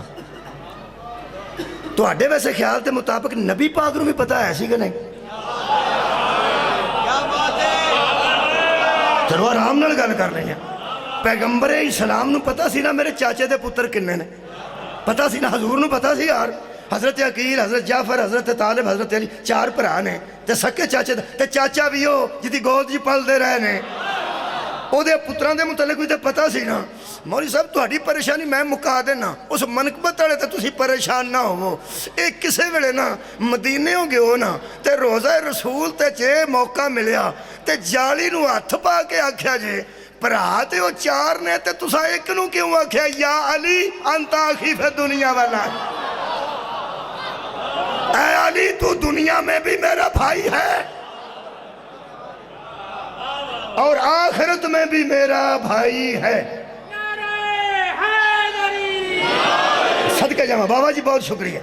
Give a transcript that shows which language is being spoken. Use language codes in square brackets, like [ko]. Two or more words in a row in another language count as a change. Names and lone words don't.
[pa] ਤੁਹਾਡੇ ਵੈਸੇ ਖ਼ਿਆਲ ਕੇ ਮੁਤਾਬਿਕ ਨਬੀ ਪਾਕ ਨੂੰ ਭੀ ਪਤਾ ਹੈ ਸੀ ਕਿ ਨਹੀਂ? ਚਲੋ ਆਰਾਮ ਨਾਲ ਗੱਲ ਕਰ ਰਹੇ ਹੈਂ। ਪੈਗ਼ੰਬਰ ਇਸਲਾਮ ਨੂੰ ਪਤਾ ਸੀ ਨਾ ਮੇਰੇ ਚਾਚੇ ਦੇ ਪੁੱਤਰ ਕਿੰਨੇ ਨੇ, ਪਤਾ ਸੀ ਨਾ। ਹਜ਼ੂਰ ਨੂੰ ਪਤਾ ਸੀ ਯਾਰ, ਹਜ਼ਰਤ ਅਕੀਲ, ਹਜ਼ਰਤ ਜਾਫ਼ਰ, ਹਜ਼ਰਤ ਤਾਲਿਬ, ਹਜ਼ਰਤ ਅਲੀ 4 ਭਰਾ ਨੇ, ਤੇ ਸਕੇ ਚਾਚੇ ਤੇ ਚਾਚਾ ਭੀ ਹੋ ਜਿਹਦੀ ਗੋਦ ਚ ਪਲਦੇ ਰਹੇ ਨੇ, ਉਹਦੇ ਪੁੱਤਰਾਂ ਦੇ ਮੁਤਲਕ ਵੀ ਤਾਂ ਪਤਾ ਸੀ ਨਾ। ਮੌਲਵੀ ਸਾਹਿਬ ਤੁਹਾਡੀ ਪਰੇਸ਼ਾਨੀ ਮੈਂ ਮੁਕਾ ਦੇਣਾ, ਉਸ ਮਨਕਬਤ ਵਾਲੇ ਤੇ ਤੁਸੀਂ ਪਰੇਸ਼ਾਨ ਨਾ ਹੋਵੋ। ਇਹ ਕਿਸੇ ਵੇਲੇ ਨਾ ਮਦੀਨੇ ਗਿਓ ਨਾ ਤੇ ਰੋਜ਼ਾ ਰਸੂਲ ਤੇ ਜੇ ਮੌਕਾ ਮਿਲਿਆ ਤੇ ਜਾਲੀ ਨੂੰ ਹੱਥ ਪਾ ਕੇ ਆਖਿਆ ਜੇ ਭਰਾ ਤੇ ਉਹ 4 ਨੇ ਤੇ ਤੁਸੀਂ ਇੱਕ ਨੂੰ ਕਿਉਂ ਆਖਿਆ [ar] يا علي أنت أخي [pa] ਫੇ ਦੁਨੀਆ ਵਾਲਾ। [hi] ऐ अली तू दुनिया में भी मेरा भाई है और आखिरत में भी मेरा भाई है। [pa] ਸਦਕੇ ਜਾਵਾਂ ਬਾਬਾ ਜੀ, ਬਹੁਤ ਸ਼ੁਕਰੀਆ।